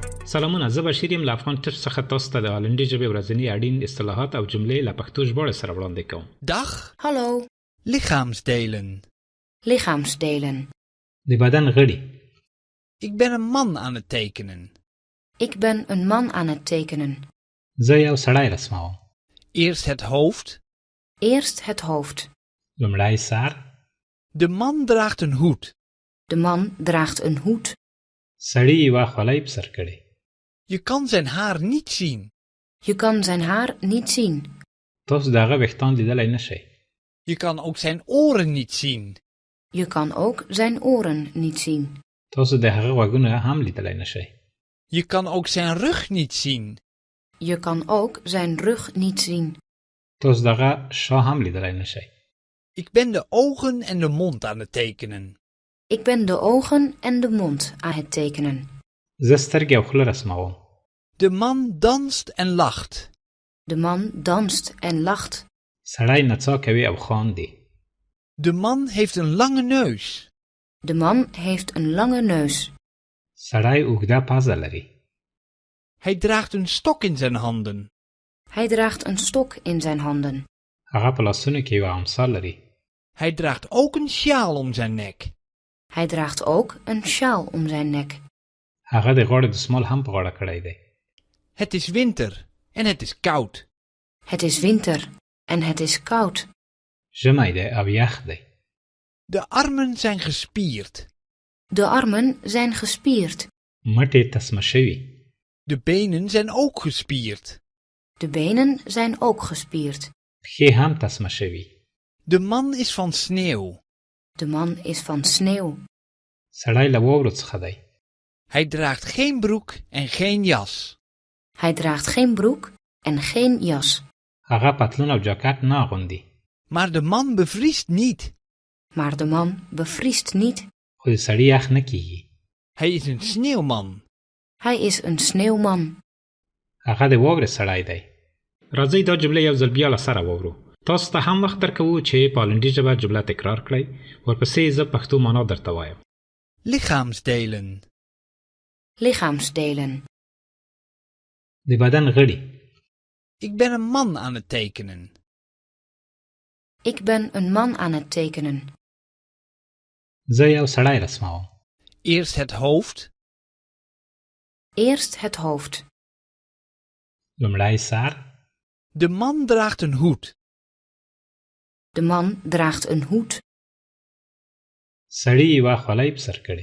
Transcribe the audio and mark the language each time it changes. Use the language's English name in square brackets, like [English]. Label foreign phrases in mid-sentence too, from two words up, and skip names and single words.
[Pashto] سلامونه، زه بشیر یم له افغان ټپ څخه تاسو ته د هالندي ژبې ورځني اړین اصطلاحات او جملې له پښتو ژباړې سره وړاندې کوم. [Dutch] Dag. Hallo. Lichaamsdelen. Lichaamsdelen. [Pashto] د بدن غړي. [Dutch] Ik ben een man aan het tekenen. Ik ben een man aan het tekenen. [Pashto] زه یو سړی رسموم. [Dutch] Eerst het hoofd. Eerst het hoofd. [Pashto] لومړی سر. [Dutch] De man draagt een hoed. De man draagt een hoed. [Pashto] سړی یوه خولۍ په سر کړې. [Dutch] Je kan zijn haar niet zien. Je kan zijn haar niet zien. [Pashto] تاسو د هغه ویښتان لیدلی نه شئ. [Dutch] Je kan ook zijn oren niet zien. Je kan ook zijn oren niet zien. [Pashto] تاسو د هغه غوږونه هم لیدلی نه شئ. [Dutch] Je kan ook zijn rug niet zien. Je kan ook zijn rug niet zien. [Pashto] تاسو د هغه شا هم لیدلی نه شئ. [Dutch] Ik ben de ogen en de mond aan het tekenen. Ik ben de ogen en de mond aan het tekenen. [Pashto] زه سترګې او خوله رسموم. [Dutch] De man danst en lacht. De man danst en lacht. [Pashto] سړی نڅا کوي او خاندي. [Dutch] De man heeft een lange neus. De man heeft een lange neus. [Pashto] سړی اوږده پزه لري. [Dutch] Hij draagt een stok in zijn handen. Hij draagt een stok in zijn handen. [Pashto] هغه په لاسونو کې یوه امسا لري. [Dutch] Hij draagt ook een sjaal om zijn nek. Hij draagt ook een sjaal om zijn nek. [Pashto] هغه د غاړې دسمال هم په غاړه کړی دی. [Dutch] Het is winter en het is koud. Het is winter en het is koud. [Pashto] ژمی دی او یخ دی. [Dutch] De armen zijn gespierd. De armen zijn gespierd. [Pashto] مټې تسمه شوي. [Dutch] De benen zijn ook gespierd. De benen zijn ook gespierd. [Pashto] پښې هم تسمه شوي. [Dutch] De man is van sneeuw. De man is van sneeuw. [Pashto] سړی له واورو څخه دی. [Dutch] Hij draagt geen broek en geen jas. Hij draagt geen broek en geen jas. [Pashto] هغه پتلون او جاکټ نه اغوندي. [Dutch] Maar de man bevriest niet. Maar de man bevriest niet. [Pashto] خو د سړي یخ نه کیږي. [Dutch] Hij is een sneeuwman. Hij is een sneeuwman. [Pashto] هغه د واورې سړی دی. راځئ دا جمله یو ځل بیا له سره واورو. تاسو ته هم وخت درکوو چې په هالندي ژبه جمله تکرار کړئ. ورپسې زه پښتو معنا درته وایم. [Dutch] Lichaamsdelen. Lichaamsdelen. [Pashto] د بدن غړي. [Dutch] Ik ben een man aan het tekenen. Ik ben een man aan het tekenen. [Pashto] زه یو سړی رسموم. [Dutch] Eerst het hoofd. Eerst het hoofd. [Pashto] لومړی سر. [Dutch] De man draagt een hoed. De man draagt een hoed. [Pashto] سړي یوه خولۍ په سر کړې.